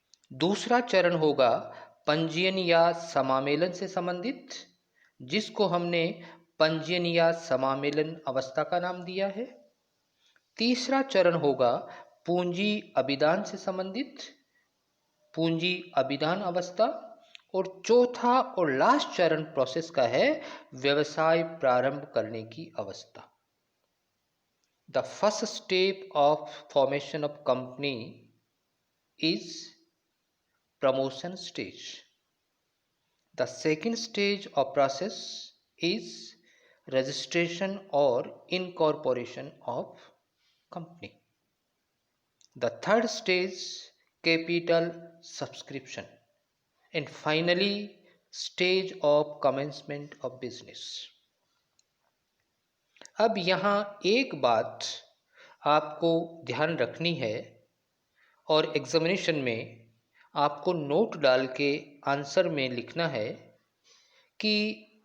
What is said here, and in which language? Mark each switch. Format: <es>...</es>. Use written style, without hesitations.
<hi>दूसरा चरण होगा पंजीयन या समामेलन से संबंधित, जिसको हमने पंजीयन या समामेलन अवस्था का नाम दिया है। तीसरा चरण होगा पूंजी अभिदान से संबंधित, पूंजी अभिदान अवस्था। और चौथा और लास्ट चरण प्रोसेस का है व्यवसाय प्रारंभ करने की अवस्था।</hi> <en>The first step of formation of company is promotion stage. The second stage of process is registration or incorporation of company. The third stage, capital subscription. And finally, stage of commencement of business.</en> <hi>अब यहाँ एक बात आपको ध्यान रखनी है और examination में आपको नोट डाल के आंसर में लिखना है कि</hi>